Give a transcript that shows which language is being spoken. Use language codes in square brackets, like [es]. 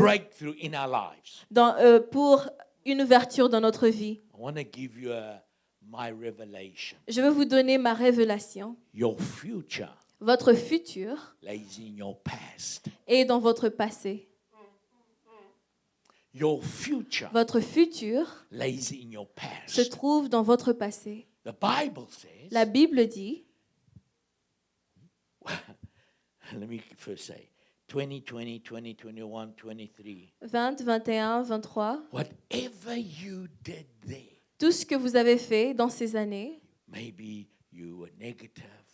[en] breakthrough in our lives. [fr] pour une ouverture dans notre vie. [en] I want to give you my revelation. [fr] Je veux vous donner ma révélation. [en] Your future [fr] Votre futur [en] lays in your past. [fr] est dans votre passé. [en] Your future [fr] Votre futur [en] lays in your [fr] se [en] past. [fr] trouve dans votre passé. [en] The Bible says, [fr] La Bible dit, [en] let me first say, 2020, 2021, 23, [fr] 20, 21, 23, [en] whatever you did there, [fr] tout ce que vous avez fait dans ces années, [en] maybe you were negative,